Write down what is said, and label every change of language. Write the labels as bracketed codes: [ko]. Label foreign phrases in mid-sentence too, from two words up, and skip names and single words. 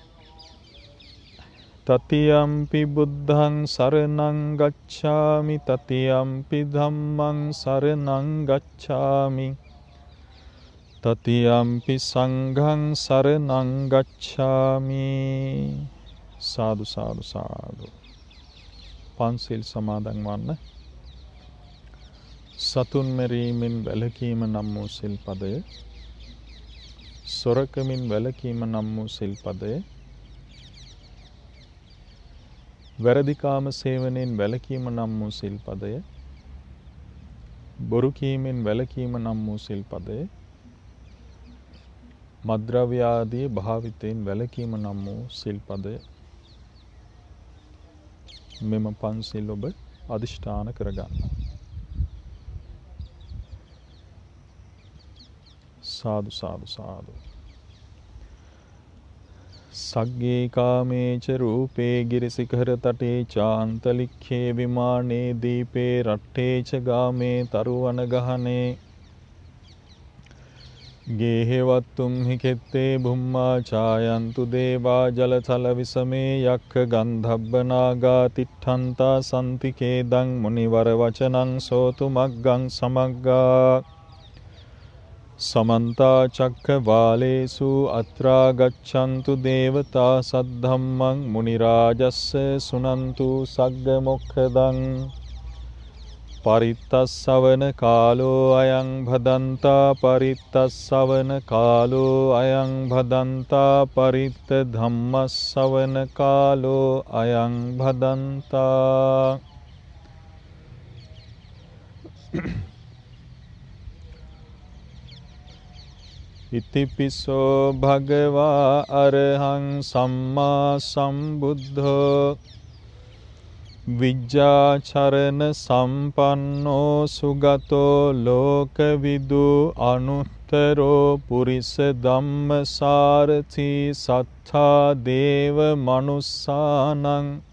[pi] තතියම්පි බුද්ධං සරණං ගච්ඡාමි, තතියම්පි ධම්මං සරණං ගච්ඡාමි, තතියම්පි සංඝං සරණං ගච්ඡාමි. [si] සාදු සාදු සාදු. පන්සිල් සමාදන් වන්න. සතුන් මැරීමෙන් වැළකීම නම් වූ සිල්පදය, සොරකමින් වැළකීම නම් වූ සිල්පදය, වැරදිකාම සේවනයෙන් වැළකීම නම් වූ සිල්පදය, බොරු කීමෙන් වැළකීම නම් වූ සිල්පදය, මද්ද්‍රව්‍ය ආදී භාවිතයෙන් වැළකීම නම් වූ සිල්පදය. මෙම පන්සිල් ඔබ අධිෂ්ඨාන කරගන්න. සාදු සාදු සාදු. [pi] සග්ගේ කාමේච රූපේ ගිරිසිඛර තටේ චාන්තලික්ඛේ විමානේ දීපේ රට්ඨේච ගාමේ තරුවන ගහනේ ගේහෙවත්තුම් හිකෙත්තේ බුම්මා ඡායන්තු දේවා ජලතල විසමේ යක්ඛ ගන්ධබ්බනාගා තිට්ඨන්තා සම්තිකේදං මුනිවර වචනං සෝතු මග්ගං සමග්ගා සමන්තා චක්ඛවාලේසු අත්‍රා ගච්ඡන්තු දේවතා සද්ධම්මං මුනි රාජස්ස සුනන්තු සග්ග මොක්ඛදං පරිත්තස්සවන කාලෝ අයං භදන්තා පරිත්තස්සවන කාලෝ අයං භදන්තා පරිත්ත ධම්මස්සවන කාලෝ අයං භදන්තා. ඉතිපිසෝ භගවා අරහං සම්මා සම්බුද්ධෝ විජ්ජාචරණ සම්පන්නෝ සුගතෝ ලෝකවිදු අනුත්තරෝ පුරිස ධම්මසාරථි සත්තා දේව මනුස්සානං